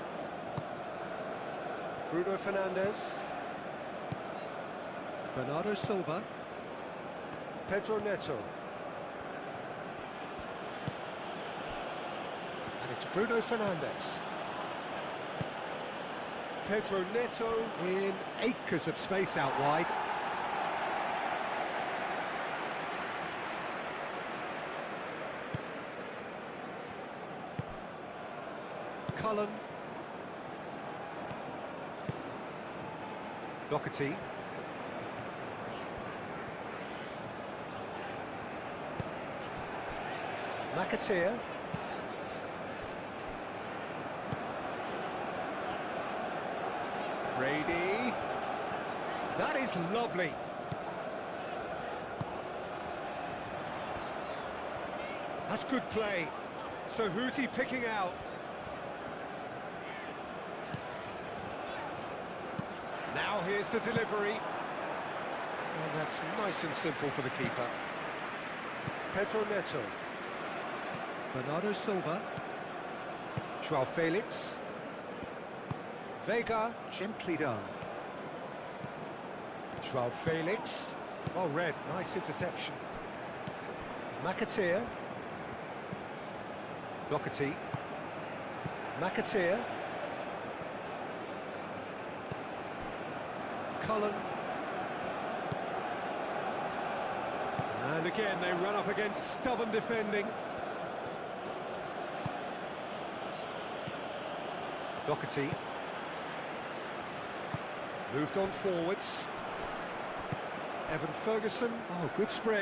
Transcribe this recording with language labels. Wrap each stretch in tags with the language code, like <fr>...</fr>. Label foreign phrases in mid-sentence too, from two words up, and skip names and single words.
<en>Bruno Fernandes. Bernardo Silva. Pedro Neto. And it's Bruno Fernandes. Pedro Neto in acres of space out wide. Cullen. Doherty. McAteer. Brady. That is lovely. That's good play. So who's he picking out? Now here's the delivery. And that's nice and simple for the keeper. Pedro Neto. Bernardo Silva. Joao Felix. Vega, gently done. Joao Felix. Well read, nice interception. McAteer. Doherty. McAteer. Cullen. And again, they run up against stubborn defending. Doherty. Moved on forwards. Evan Ferguson. Oh, good spread.</en>